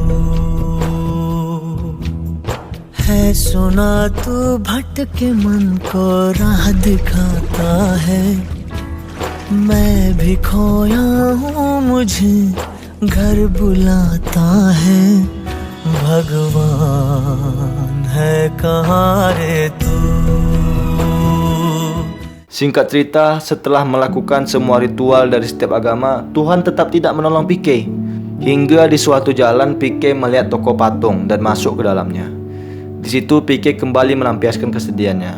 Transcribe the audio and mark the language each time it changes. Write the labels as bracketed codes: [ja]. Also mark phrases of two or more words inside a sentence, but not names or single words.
[hi] है सुना तू भटके मन को राह दिखाता है, मैं भी खोया हूँ मुझे घर बुलाता है, भगवान है कहाँ रे तू. [id] Singkat cerita, setelah melakukan semua ritual dari setiap agama, Tuhan tetap tidak menolong Pique. Hingga di suatu jalan Pique melihat toko patung dan masuk ke dalamnya. Di situ Pique kembali melampiaskan kesedihannya.